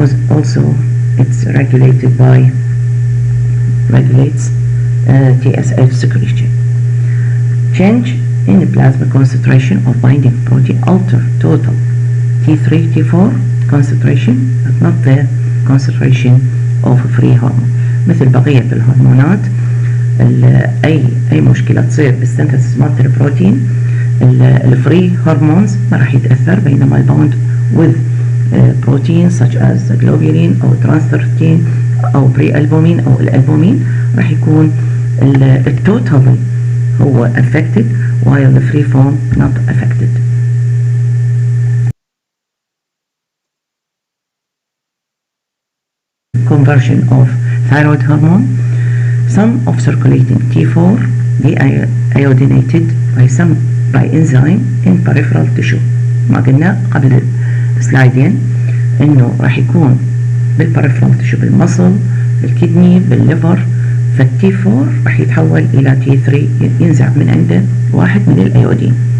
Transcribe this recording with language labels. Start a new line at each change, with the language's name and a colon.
English: Also it's regulated by regulates TSH secretion. Change in the plasma concentration of binding protein alter total T3 T4 concentration but not the concentration of free hormone.
Arabic: مثل بقية الهرمونات أي مشكلة تصير بالسنتسس مالت البروتين الفري هرمونز ما راح يتأثر، بينما الباوند
English: with proteins such as globulin
Arabic: أو transthyretin أو بري ألبومين أو الألبومين راح يكون التوتال هو
English: affected while the free form not affected. Conversion of thyroid hormone. Some of circulating T4 deiodinated by enzyme in peripheral tissue.
Arabic: ما قلنا قبل سلايدين انه راح يكون بالبريفرال تيشو، بالمصل، بالكدني، بالليفر. فالتي 4 راح يتحول الى تي 3 ينزع من عنده واحد من الايودين.